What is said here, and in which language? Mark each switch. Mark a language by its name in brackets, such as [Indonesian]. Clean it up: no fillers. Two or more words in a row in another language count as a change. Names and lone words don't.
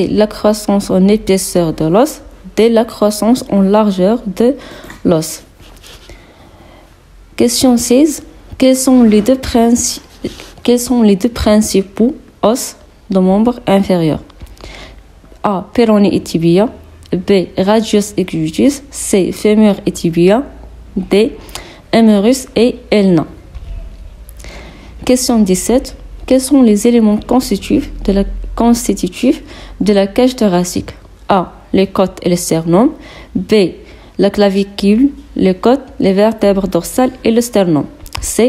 [French] La croissance en épaisseur de l'os. D. La croissance en largeur de l'os. Question 16. Quels sont les deux principaux os de membres inférieurs? A. Péroné et tibia. B. Radius et cubitus. C. Fémur et tibia. D. Humérus et ulna. Question 17. Quels sont les éléments constitutifs de la cage thoracique? A. Les côtes et le sternum. B. La clavicule, les côtes, les vertèbres dorsales et le sternum. C.